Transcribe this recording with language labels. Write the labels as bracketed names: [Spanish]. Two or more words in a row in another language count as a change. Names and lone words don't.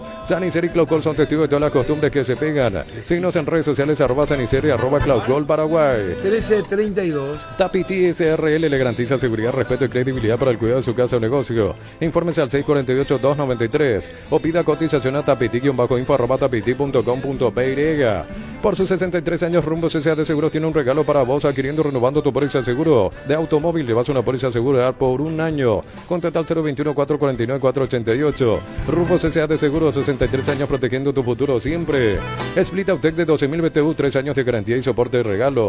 [Spanish] Sanicer y Claucol son testigos de todas las costumbres que se pegan. Síguenos en redes sociales, @Sanicer y @Claucol Paraguay. 1332. Tapiti SRL le garantiza seguridad, respeto y credibilidad para el cuidado de su casa o negocio. Infórmese al 648-293 o pida cotización a tapiti-info@tapiti.com.py. Por sus 63 años, Rumbo CCA de Seguros tiene un regalo para vos, adquiriendo, renovando tu póliza de seguro de automóvil. Llevas una póliza segura por un año. Contacta al 021-449-488. Rumbo CCA de Seguros, 63 años protegiendo tu futuro siempre. Split Autec de 12.000 BTU, 3 años de garantía y soporte de regalo.